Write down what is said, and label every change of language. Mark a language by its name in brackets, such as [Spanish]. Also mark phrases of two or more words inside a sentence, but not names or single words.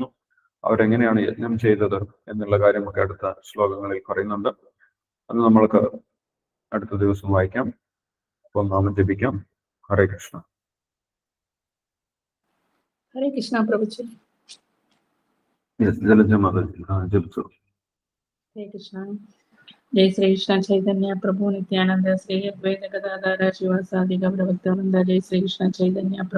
[Malayalam] അവരെങ്ങനെയാണ് യജ്ഞം ചെയ്തത് എന്നുള്ള കാര്യമൊക്കെ അടുത്ത ശ്ലോകങ്ങളിൽ പറയുന്നുണ്ട്. അത് നമ്മൾക്ക് അടുത്ത ദിവസം വായിക്കാം. അപ്പോൾ നാമം ജപിക്കാം. ഹരേ കൃഷ്ണ. ഹരേ കൃഷ്ണ പ്രഭുജി. ജലജമാത ജപിച്ചു. ഹരേ കൃഷ്ണ. [Sanskrit] जय श्री कृष्ण चैतन्य प्रभु नित्यानंद श्री अद्वैत गदाधर शिवासादि गौर भक्तानंद. जय श्री कृष्ण चैतन्य प्रभु